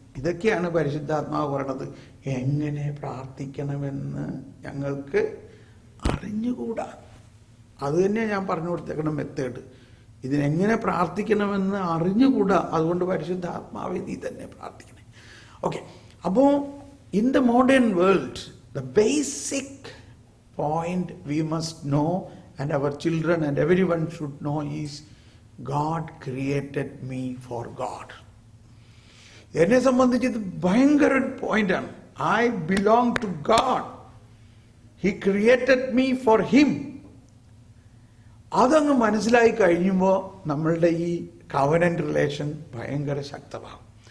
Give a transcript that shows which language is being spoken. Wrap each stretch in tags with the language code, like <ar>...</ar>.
<ml>ഇതൊക്കെയാണ് പരിശുദ്ധാത്മാവ് പറയണത്. എങ്ങനെ പ്രാർത്ഥിക്കണമെന്ന് ഞങ്ങൾക്ക് അറിഞ്ഞുകൂടാ. അത് തന്നെയാണ് ഞാൻ പറഞ്ഞു കൊടുത്തേക്കണ മെത്തേഡ്. ഇതിനെങ്ങനെ പ്രാർത്ഥിക്കണമെന്ന് അറിഞ്ഞുകൂടാ. അതുകൊണ്ട് പരിശുദ്ധാത്മാവെ നീ തന്നെ പ്രാർത്ഥിക്കണേ. ഓക്കെ, അപ്പോൾ</ml> <en>In the modern world the basic point we must know, and our children and everyone should know, is God created me for God.</en> <ml>എന്നെ സംബന്ധിച്ച് ഇത് ഭയങ്കര ഒരു പോയിന്റാണ്.</ml> <en>I belong to God. He created me for him.</en> <ml>അതങ്ങ് മനസ്സിലായി കഴിയുമ്പോൾ നമ്മളുടെ ഈ കവനന്റ് റിലേഷൻ ഭയങ്കര ശക്തമാകും.</ml>